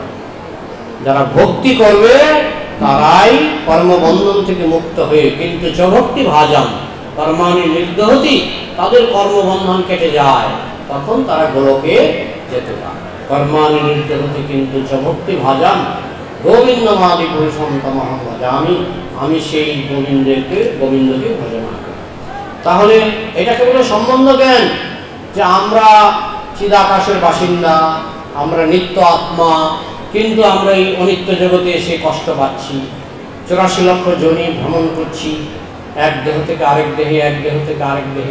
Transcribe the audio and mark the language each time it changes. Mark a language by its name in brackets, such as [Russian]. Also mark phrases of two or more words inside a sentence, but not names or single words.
[Bangla] যারা ভক্তি করবে তারাই কর্মবন্ধন থেকে মুক্ত হয়ে, [Sanskrit] কিন্তু চভক্তি ভাজাম কর্মাণি নির্দহতি, [Bangla] তাদের কর্মবন্ধন কেটে যায়, তখন তারা গোলকে যেতে পারে। [Sanskrit] কর্মাণি নির্দহতি কিন্তু চভক্তি ভাজাম গোবিন্দমাদি পুরুষম তমহং ভজামি, [Bangla] আমি সেই গোবিন্দকে ভজনা করি। তাহলে এটাকে বলে সম্বন্ধ জ্ঞান, যে আমরা চিদাকাশের বাসিন্দা, আমরা নিত্য আত্মা, কিন্তু আমরা এই অনিত্য জগতে এসে কষ্ট পাচ্ছি। 84 লক্ষ যোনি ভ্রমণ করছি, এক দেহ থেকে আরেক দেহে, এক দেহ থেকে আরেক দেহে।